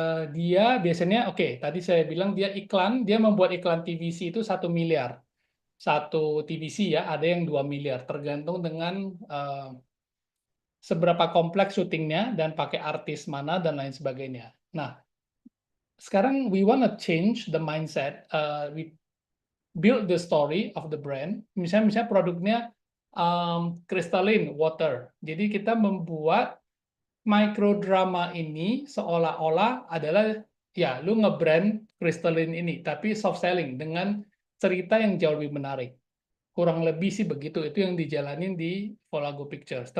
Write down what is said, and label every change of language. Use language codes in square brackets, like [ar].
[id] Dia biasanya tadi saya bilang dia membuat iklan TVC itu 1 miliar. Satu TVC ya, ada yang 2 miliar, tergantung dengan seberapa kompleks syutingnya dan pakai artis mana dan lain sebagainya. [en] Nah, sekarang we wanna change the mindset. We build the story of the brand. [id] Misalnya produknya crystalline water. Jadi kita membuat microdrama ini seolah-olah adalah ya lu nge-brand crystalline ini, tapi soft selling dengan cerita yang jauh lebih menarik. Kurang lebih sih begitu. Itu yang dijalanin di Volago Pictures.